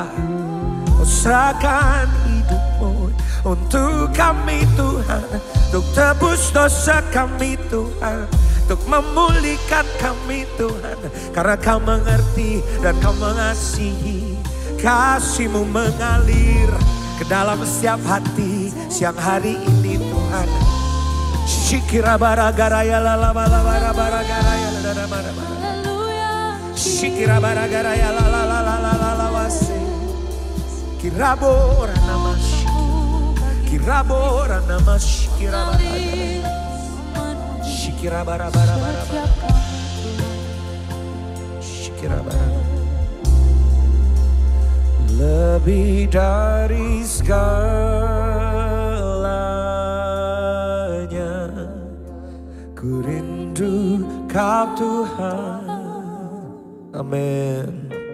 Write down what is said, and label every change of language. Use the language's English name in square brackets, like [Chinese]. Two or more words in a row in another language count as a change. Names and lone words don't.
[Indonesian] Kau serahkan hidup-Mu untuk kami Tuhan, untuk tebus dosa kami Tuhan, untuk memulihkan kami Tuhan. Karena Kau mengerti dan Kau mengasihi, kasih-Mu mengalir ke dalam setiap hati siang hari ini Tuhan. Shikirabara garaya la la la bara bara garaya la la bara bara. Shikirabara garaya la la la la la la la wase. Kirabora namash. Kirabora namash. Kirabara. Shikirabara bara bara bara. Shikirabara. Lebih dari segalanya, ku rindu Kau Tuhan. Amin.